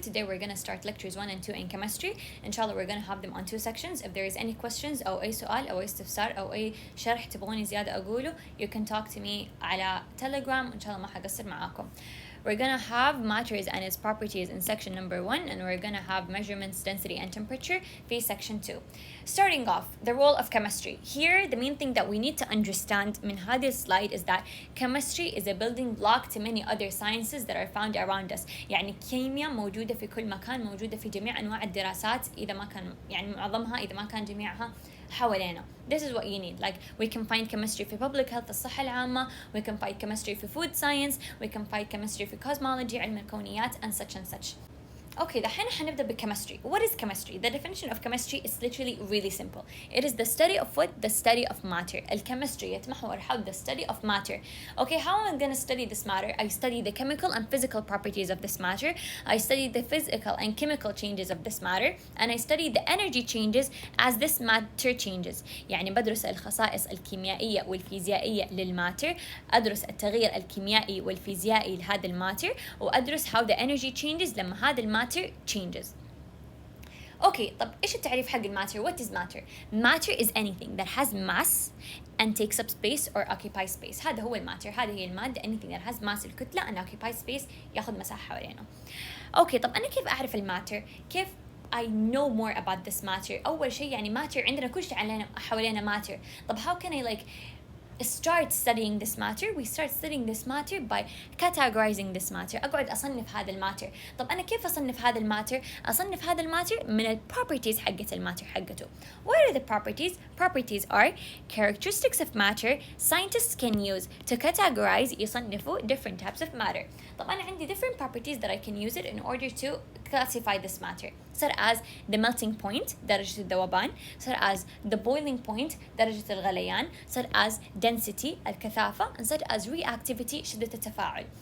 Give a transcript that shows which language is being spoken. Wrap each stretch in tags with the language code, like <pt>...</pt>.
<en>Today we're going to start lectures 1 and 2 in chemistry. Inshallah we're going to have them on two sections. If there is any questions</en> <ar>أو أي سؤال أو أي استفسار أو أي شرح تبغوني زيادة أقوله,</ar> <en>you can talk to me</en> <ar>على تلقرام وإن شاء الله ما حقصر معاكم.</ar> <en>We're going to have matters and its properties in section number 1, and we're going to have measurements, density and temperature في section 2. Starting off, the role of chemistry. Here, the main thing that we need to understand</en> <ar>من هذه</ar> <en>slide is that chemistry is a building block to many other sciences that are found around us.</en> <ar>يعني الكيمياء موجودة في كل مكان, موجودة في جميع أنواع الدراسات, إذا ما كان يعني معظمها إذا ما كان جميعها حوالينا.</ar> <en>This is what you need. Like we can find chemistry في public health</en> <ar>الصحة العامة,</ar> <en>we can find chemistry في food science, we can find chemistry في cosmology</en> <ar>علم الكونيات</ar> <en>and such.</en> <ar>Okay, دحين حنبدأ بالchemistry.</ar> <en>What is chemistry? The definition of chemistry is literally really simple. It is the study of what? The study of matter. الchemistry</en> <ar>يتمحور حول</ar> <en>the study of matter. Okay, how am I going to study this matter? I study the chemical and physical properties of this matter. I study the physical and chemical changes of this matter. And I study the energy changes as this matter changes.</en> <ar>يعني بدرس الخصائص الكيميائية والفيزيائية للماتر. أدرس التغيير الكيميائي والفيزيائي لهذا الماتر. وأدرس</ar> <en>how the energy changes</en> <ar>لما هذا الماتر</ar> <en>changes.</en> <ar>Okay, طب إيش التعريف حق الماتر?</ar> <en>What is matter? Matter is anything that has mass and takes up space or occupies space.</en> <ar>هذا هو الماتر. هذه هي المادة.</ar> <en>Anything that has mass الكتلة and occupies space</en> <ar>ياخذ مساحة حوالينه. Okay, طب أنا كيف أعرف الماتر؟ كيف</ar> <en>I know more about this matter?</en> <ar>أول شيء يعني matter عندنا كل شيء حوالينا matter.</ar> <en>طب how can I start studying this matter? We start studying this matter by categorizing this matter.</en> <ar>أقعد أصنف هذا الماتر. طب أنا كيف أصنف هذا الماتر؟ أصنف هذا الماتر من ال properties حقت الماتر حقته.</ar> <en>What are the properties? Properties are characteristics of matter scientists can use to categorize يصنفوا different types of matter.</en> <ar>طب أنا عندي</ar> <en>different properties that I can use it in order to classify this matter, such as the melting point</en> <ar>درجة الذوبان,</ar> <en>such as the boiling point</en> <ar>درجة الغليان,</ar> <en>such as density الكثافة, and such as reactivity</en> <ar>شدة التفاعل.</ar>